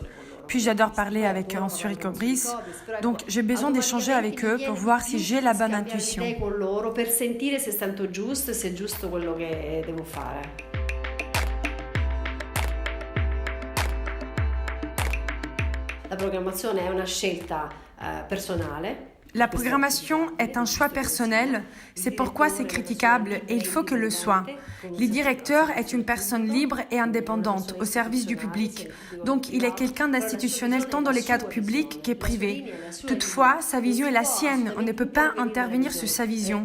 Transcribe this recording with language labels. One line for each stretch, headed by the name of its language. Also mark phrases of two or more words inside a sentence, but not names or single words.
French: Puis j'adore parler avec eux en suricobris, donc j'ai besoin d'échanger avec eux pour voir si j'ai la bonne intuition.
Italian: La programmazione è una scelta personale.
French: La programmation est un choix personnel, c'est pourquoi c'est critiquable et il faut que le soit. Le directeur est une personne libre et indépendante au service du public, donc il est quelqu'un d'institutionnel tant dans les cadres publics que privés. Toutefois, sa vision est la sienne, on ne peut pas intervenir sur sa vision.